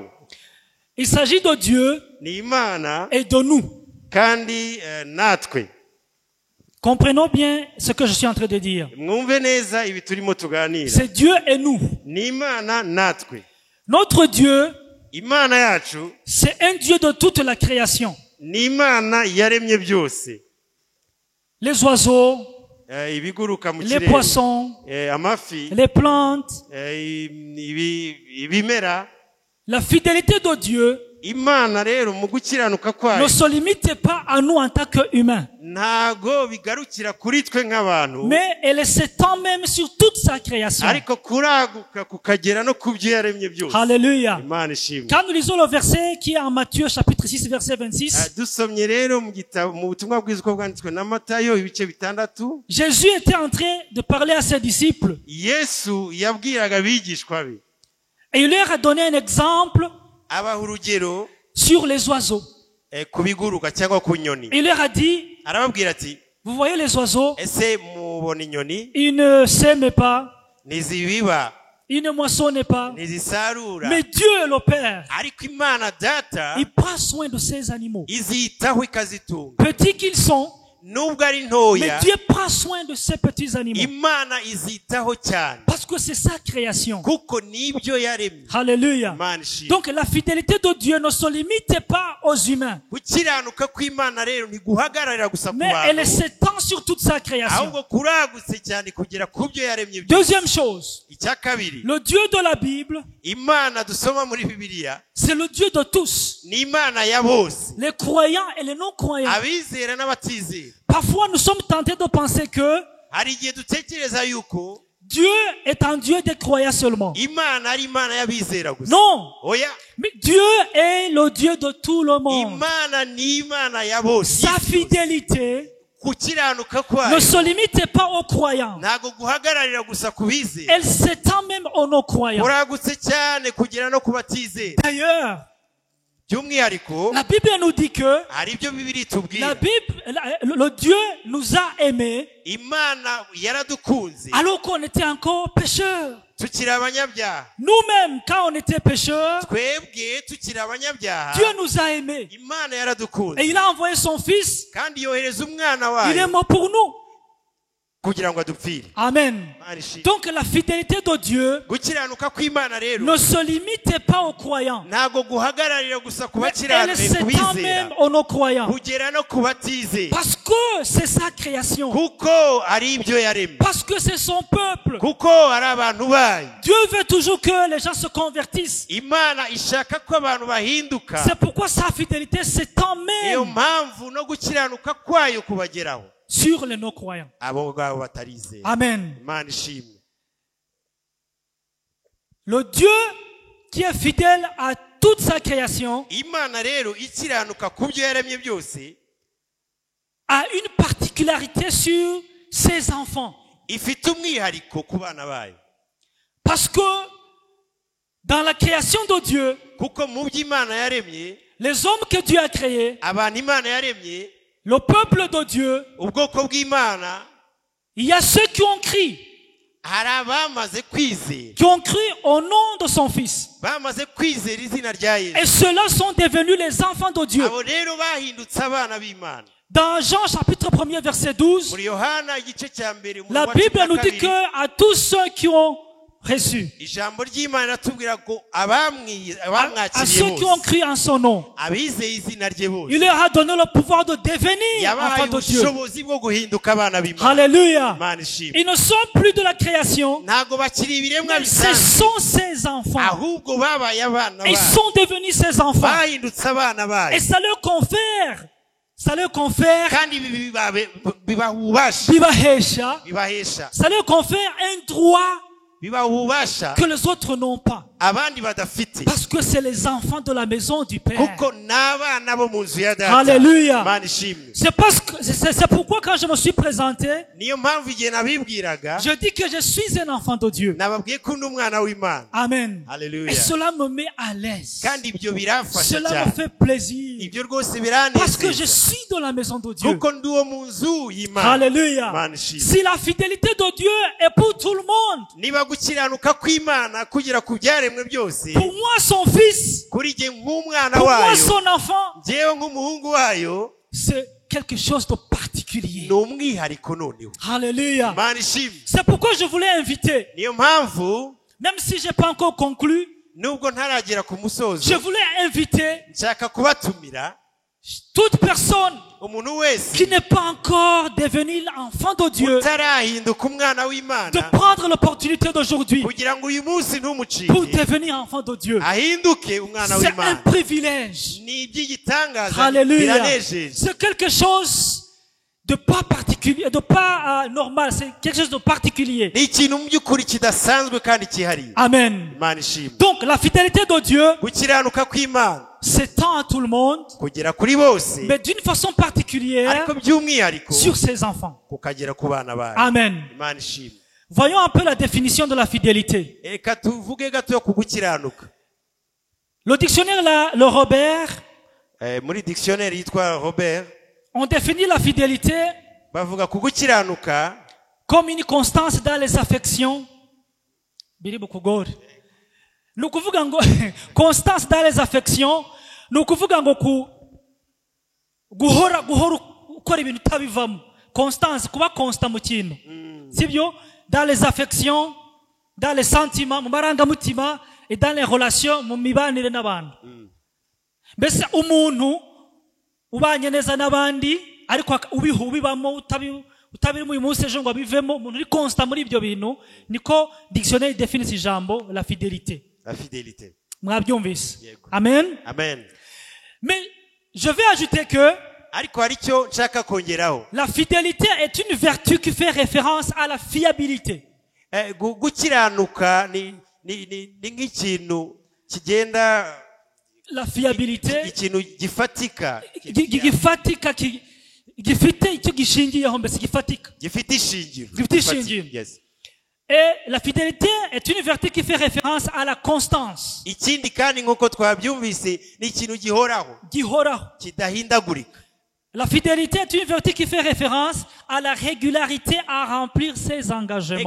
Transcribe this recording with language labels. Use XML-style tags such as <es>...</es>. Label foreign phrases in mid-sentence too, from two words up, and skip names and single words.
<fr>Il s'agit de Dieu</fr> <rw>Ni Imana</rw> <fr>et de nous.</fr> <rw>kandi natwe.</rw> <fr>Comprenons bien ce que je suis en train de dire.</fr> <rw>Mwumve neza ibi turimo tuganira.</rw> <fr>C'est Dieu et nous.</fr> <rw>Ni Imana natwe.</rw> <fr>Notre Dieu,</fr> <rw>Imana yacu</rw> <fr>c'est un Dieu de toute la création.</fr> <rw>ni Imana yaremye byose.</rw> <fr>Les oiseaux,</fr> <rw>Ibiguruka mu</rw> <fr>les</fr> <rw>kirere,</rw> <fr>poissons,</fr> <rw>amafi,</rw> <fr>les plantes.</fr> <rw>ibimera.</rw> <fr>La fidélité de Dieu</fr> <rw>imana rero mu gukiranuka kwayo</rw> <fr>ne se limite pas à nous en tant qu'humains,</fr> <rw>ntago bigarukira kuri twe nk'abantu,</rw> <fr>mais elle s'étend même sur toute sa création.</fr> <rw>ariko kuraguka kukagera no ku byo yaremye byose.</rw> <fr>Alléluia.</fr> <rw>Imana ishimwe.</rw> <fr>Quand nous lisons le verset qui est en Matthieu chapitre 6 verset 26,</fr> <rw>Dusomye rero mu gitabo mu butumwa bwiza uko bwanditswe na Matayo ibice 6,</rw> <fr>Jésus était en train de parler à ses disciples</fr> <rw>Yesu yabwiraga abigishwa be,</rw> <fr>et il leur a donné un exemple</fr> <rw>abaha urugero</rw> <fr>sur les oiseaux.</fr> <rw>ku biguruka cyangwa ku nyoni.</rw> <fr>Il leur a dit,</fr> <rw>Arababwira ati,</rw> <fr>vous voyez les oiseaux,</fr> <rw>ese mubona inyoni</rw> <fr>ils ne sèment pas,</fr> <rw>ntizibiba</rw> <fr>ils ne moissonnent pas,</fr> <rw>ntizisarura,</rw> <fr>mais Dieu le Père,</fr> <rw>ariko Imana Data</rw> <fr>il prend soin de ces animaux.</fr> <rw>izitaho ikazitunga.</rw> <fr>Petits qu'ils sont,</fr> <rw>Nubwo ari</rw> <fr>mais</fr> <rw>ntoya,</rw> <fr>Dieu prend soin de ces petits animaux.</fr> <rw>Imana izitaho cyane</rw> <fr>Parce que c'est sa création.</fr> <rw>kuko nibyo yaremye.</rw> <fr>Alléluia.</fr> <rw>Imana ishimwe.</rw> <fr>Donc la fidélité de Dieu ne se limite pas aux humains,</fr> <rw>Gukiranuka kw'Imana rero ntiguhagararira gusa ku</rw> <fr>mais elle</fr> <rw>bantu,</rw> <fr>s'étend sur toute sa création.</fr> <rw>ahubwo kuragutse cyane kugera ku byo yaremye byose.</rw> <fr>Deuxième chose,</fr> <rw>Icya kabiri,</rw> <fr>le Dieu de la Bible,</fr> <rw>Imana dusoma muri Bibiliya</rw> <fr>c'est le Dieu de tous,</fr> <rw>ni Imana ya bose,</rw> <fr>les croyants et les non-croyants.</fr> <rw>abizera n'abatizera.</rw> <fr>Parfois, nous sommes tentés de penser que</fr> <rw>Hari igihe dutekereza yuko</rw> <fr>Dieu est un Dieu des croyants seulement.</fr> <rw>Imana ari Imana y'abizera gusa.</rw> <fr>Non,</fr> <rw>Oya,</rw> <fr>mais Dieu est le Dieu de tout le monde.</fr> <rw>Imana ni Imana ya bose.</rw> <fr>Sa fidélité</fr> <rw>Gukiranuka</rw> <fr>ne</fr> <rw>kwayo</rw> <fr>se limite pas aux croyants.</fr> <rw>ntago guhagararira gusa ku bizera,</rw> <fr>Elle s'étend même aux non-croyants.</fr> <rw>kuragutse cyane kugera no ku batizera.</rw> <fr>D'ailleurs,</fr> <rw>By'umwihariko</rw> <fr>la Bible nous dit que</fr> <rw>hari ibyo Bibiliya</rw> <fr>la</fr> <rw>itubwira,</rw> <fr>Bible, le Dieu nous a aimés</fr> <rw>Imana yaradukunze</rw> <fr>alors qu'on était encore pécheurs.</fr> <rw>tukiri abanyabyaha.</rw> <fr>Nous-mêmes, quand on était pécheurs,</fr> <rw>Twebwe tukiri abanyabyaha,</rw> <fr>Dieu nous a aimés.</fr> <rw>Imana yaradukunze</rw> <fr>Et il a envoyé son Fils.</fr> <rw>kandi yohereza umwana</rw> <fr>Il est</fr> <rw>wayo</rw> <fr>mort pour nous.</fr> <rw>kugira ngo adupfire.</rw> <fr>Amen.</fr> <rw>Imana ishimwe.</rw> <fr>Donc la fidélité de Dieu</fr> <rw>Gukiranuka kw'Imana rero</rw> <fr>ne se limite pas aux croyants.</fr> <rw>ntago guhagararira gusa ku</rw> <fr>Mais elle</fr> <rw>bakiranuka</rw> <fr>s'étend</fr> <rw>kubizera</rw> <fr>même aux non-croyants.</fr> <rw>kugera no ku batizera,</rw> <fr>Parce que c'est sa création.</fr> <rw>kuko ari ibyo yaremye,</rw> <fr>Parce que c'est son peuple.</fr> <rw>kuko ari abantu bayo.</rw> <fr>Dieu veut toujours que les gens se convertissent.</fr> <rw>Imana ishaka ko abantu bahinduka,</rw> <fr>C'est pourquoi sa fidélité s'étend</fr> <rw>niyo</rw> <fr>même</fr> <rw>mpamvu no gukiranuka kwayo kubageraho</rw> <fr>sur les non-croyants.</fr> <rw>abo ngabo batarizera.</rw> <fr>Amen.</fr> <rw>Imana ishimwe.</rw> <fr>Le Dieu qui est fidèle à toute sa création</fr> <rw>Imana rero ikiranuka ku byo yaremye byose,</rw> <fr>a une particularité sur ses enfants.</fr> <rw>ifite umwihariko ku bana bayo,</rw> <fr>Parce que dans la création de Dieu,</fr> <rw>kuko mu byo Imana yaremye,</rw> <fr>les hommes que Dieu a créés,</fr> <rw>abantu Imana yaremye,</rw> <fr>le peuple de Dieu,</fr> <rw>ubwoko bw'Imana,</rw> <fr>il y a ceux qui ont crié,</fr> <rw>hari abamaze kwizera,</rw> <fr>qui ont cru au nom de son Fils.</fr> <rw>bamaze kwizera izina rya Yesu.</rw> <fr>Et ceux-là sont devenus les enfants de Dieu.</fr> <rw>Abo rero bahindutse abana b'Imana.</rw> <fr>Dans Jean chapitre 1er verset 12,</fr> <rw>Muri Yohana igice cya mbere</rw> <fr>la</fr> <rw>wa</rw> <fr>Bible nous dit</fr> <rw>12,</rw> <fr>que à tous ceux qui ont reçu,</fr> <rw>ijambo ry'Imana riratubwira ko</rw> <fr>à</fr> <rw>abamwakiriye</rw> <fr>ceux qui ont</fr> <rw>bose,</rw> <fr>cru en son nom,</fr> <rw>abizeye izina rye bose,</rw> <fr>il leur a donné le pouvoir de devenir</fr> <rw>yabahaye</rw> <fr>enfants de Dieu.</fr> <rw>ubushobozi bwo guhinduka abana b'Imana.</rw> <fr>Alléluia.</fr> <rw>Imana ishimwe.</rw> <fr>Ils ne sont plus de la création,</fr> <rw>Ntago bakiri ibiremwa</rw> <fr>mais ce</fr> <rw>bisanzwe,</rw> <fr>sont ses enfants.</fr> <rw>ahubwo babaye abana</rw> <fr>Ils</fr> <rw>bayo,</rw> <fr>sont devenus ses enfants.</fr> <rw>bahindutse abana bayo,</rw> <fr>Et ça leur confère,</fr> <rw>kandi ibi bibaha ububasha, bibahesha,</rw> <fr>ça leur confère un droit</fr> <rw>bibaha ububasha</rw> <fr>que les autres n'ont pas.</fr> <rw>abandi badafite,</rw> <fr>Parce que c'est les enfants de la maison du Père.</fr> <rw>kuko n'abana bo mu nzu ya Data.</rw> <fr>Alléluia.</fr> <rw>Imana ishimwe.</rw> <fr>C'est pourquoi quand je me suis présenté,</fr> <rw>Niyo mpamvu igihe nabibwiraga</rw> <fr>je dis que je suis un enfant de Dieu.</fr> <rw>nababwiye ko ndi umwana w'Imana.</rw> <fr>Amen.</fr> <rw>Haleluya.</rw> <fr>Et cela me met à l'aise.</fr> <rw>Kandi ibyo biramfasha</rw> <fr>Cela me</fr> <rw>cyane,</rw> <fr>fait plaisir.</fr> <rw>ibyo rwose</rw> <fr>Parce que je</fr> <rw>biranezeza,</rw> <fr>suis dans la maison de Dieu.</fr> <rw>kuko ndi uwo mu nzu y'Imana.</rw> <fr>Alléluia.</fr> <rw>Imana ishimwe.</rw> <fr>Si la fidélité de Dieu est pour tout le monde,</fr> <rw>Niba gukiranuka kw'Imana kugera ku byaremwe byose,</rw> <fr>pour moi son fils,</fr> <rw>kuri jye nk'umwana</rw> <fr>pour moi</fr> <rw>wayo,</rw> <fr>son enfant,</fr> <rw>njyewe nk'umuhungu wayo,</rw> <fr>c'est quelque chose de particulier.</fr> <rw>ni umwihariko noneho.</rw> <fr>Alléluia.</fr> <rw>Imana ishimwe.</rw> <fr>C'est pourquoi je voulais inviter,</fr> <rw>Niyo mpamvu</rw> <fr>même si je n'ai pas encore conclu,</fr> <rw>nubwo ntaragera ku</rw> <fr>je</fr> <rw>musozo,</rw> <fr>voulais inviter</fr> <rw>nshaka kubatumira</rw> <fr>Toute personne</fr> <rw>umuntu wese</rw> <fr>qui n'est pas encore devenu enfant de Dieu,</fr> <rw>utarahinduka umwana</rw> <fr>de</fr> <rw>w'Imana</rw> <fr>prendre l'opportunité d'aujourd'hui</fr> <rw>kugira ngo uyu munsi</rw> <fr>pour</fr> <rw>ntumucike</rw> <fr>devenir enfant de Dieu.</fr> <rw>ahinduke umwana</rw> <fr>C'est un</fr> <rw>w'Imana</rw> <fr>privilège.</fr> <rw>ni iby'igitangaza</rw> <fr>Alléluia.</fr> <rw>biranejeje</rw> <fr>C'est quelque chose de pas particulier, de pas normal. C'est quelque chose de particulier.</fr> <rw>ni ikintu mu by'ukuri kidasanzwe kandi cyihariye.</rw> <fr>Amen.</fr> <rw>Imana ishimwe.</rw> <fr>Donc, la fidélité de Dieu</fr> <rw>gukiranuka kw'Imana</rw> <fr>s'étend à tout le monde,</fr> <rw>kugera kuri bose</rw> <fr>mais d'une façon particulière</fr> <rw>ariko by'umwihariko</rw> <fr>sur ses enfants.</fr> <rw>kukagera ku bana bayo.</rw> <fr>Amen.</fr> <rw>Imana ishimwe.</rw> <fr>Voyons un peu la définition de la fidélité.</fr> <rw>Reka tuvuge gato ku gukiranuka.</rw> <fr>Le dictionnaire, le Robert,</fr> <rw>Muri dictionnaire yitwa Robert</rw> <fr>on définit la fidélité</fr> <rw>bavuga ku gukiranuka</rw> <fr>comme une constance dans les affections.</fr> <rw>Biri bukugore. Nukuvuga ngo</rw> <fr>constance dans les affections,</fr> <rw>nukuvuga ngo guhora ukora ibintu utabivamo. Constance, kuba constant mu kintu. Sibyo?</rw> <fr>Dans les affections, dans les sentiments,</fr> <rw>mu marangamutima</rw> <fr>et dans les relations</fr> <rw>mu mibanire n'abantu. Mbese umuntu ubanye neza n'abandi ariko ubibamo utabirimo uyu munsi ejo ngo abivemo, umuntu uri constant muri ibyo bintu, niko</rw> <fr>dictionnaire définit</fr> <rw>ijambo</rw> <fr>la fidélité. La fidélité.</fr> <rw>Mwabyumvise? Amen. Amen.</rw> <fr>Mais je vais ajouter que</fr> <rw>ariko hari icyo nshaka kongeraho.</rw> <fr>La fidélité est une vertu qui fait référence à la fiabilité.</fr> <rw>Gukiranuka ni nk'ikintu kigenda</rw> <fr>la fiabilité</fr> <rw>ikintu gifatika gifite icyo gishingiyeho mbese gifatika gifite ishingiro. Yes.</rw> <fr>Et la fidélité est une vertu qui fait référence à la constance.</fr> <rw>Ikindi kandi nk'uko twabyumvise ni ikintu gihoraho kidahindagurika.</rw> <fr>La fidélité est une vertu qui fait référence à la régularité à remplir ses engagements.</fr>